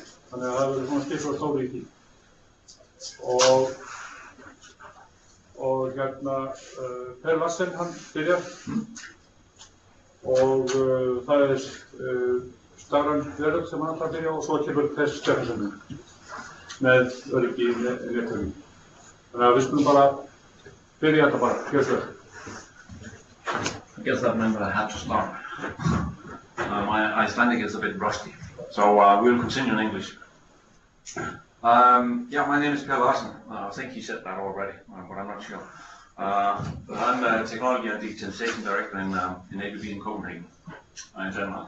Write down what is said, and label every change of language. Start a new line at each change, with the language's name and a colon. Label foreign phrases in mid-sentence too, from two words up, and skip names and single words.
Icelandic: Þannig að það verður svona skiptur og stóri í því. Og hérna, Larssen hann byrjar og það Stafræn Veröld sem hann ætlar að byrja og svo kemur Stafræn með öryggi í netþjónum. Þannig að við skulum bara byrja þetta bara, gjör svo.
English: I guess that meant I had to start. My Icelandic is a bit rusty, so we'll continue in English. Yeah, my name is Larssen. I think he said that already, but I'm not sure. I'm a Technology and Digitalization Director in ABB in Copenhagen, in Denmark.